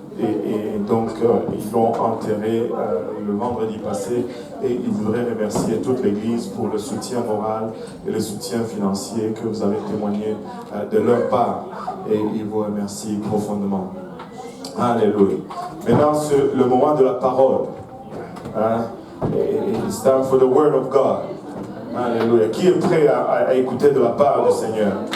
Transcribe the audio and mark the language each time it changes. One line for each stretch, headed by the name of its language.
French: Et donc, ils l'ont enterré le vendredi passé et ils voudraient remercier toute l'Église pour le soutien moral et le soutien financier que vous avez témoigné de leur part. Et ils vous remercient profondément. Alléluia. Maintenant, c'est le moment de la parole.
English: It's time for the word of God.
French: Alléluia. Qui est prêt à écouter de la part du Seigneur?